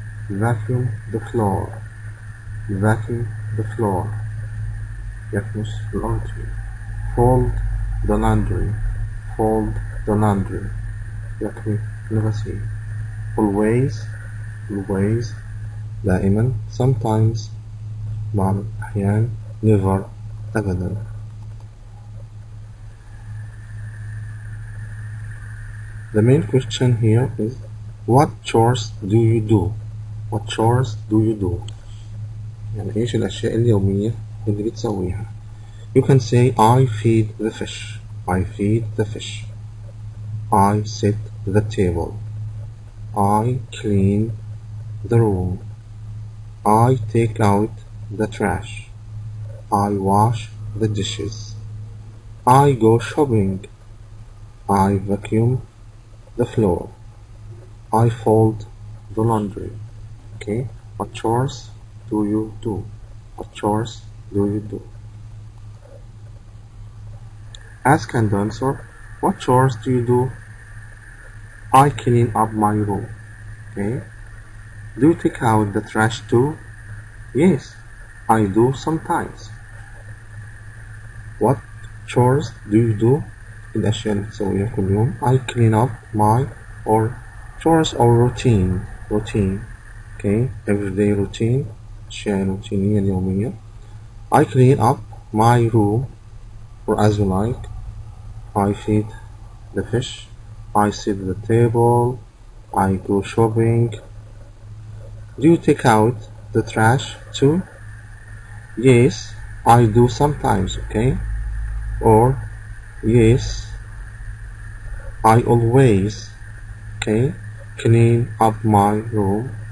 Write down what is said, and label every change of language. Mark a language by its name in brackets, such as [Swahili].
[English] Vacuum the floor. Vacuum the floor يكنس الأرضية. Fold the laundry. Fold the laundry يطوي الغسيل. Always. Always دائما. Sometimes بعض الأحيان. Never أبدا. The main question here is what chores do you do? What chores do you do? [Arabic] يعني إيش الأشياء اليومية اللي بتسويها. [English] You can say I feed the fish. I feed the fish. I set the table. I clean the room. I take out the trash. I wash the dishes. I go shopping. I vacuum the floor. I fold the laundry. Okay, what chores do you do? What chores do you do? Ask and answer. What chores do you do? I clean up my room. Okay. Do you take out the trash too? Yes, I do sometimes. What chores do you do? [Arabic] الأشياء اللي بتسويها كل يوم. [English] I clean up my or chores or routine. Routine. Okay. Everyday routine. [Arabic] الأشياء الروتينية اليومية. [English] I clean up my room or as you like. I feed the fish. I set the table. I go shopping. Do you take out the trash too? Yes, I do sometimes, okay? Or yes, I always, okay, clean up my room.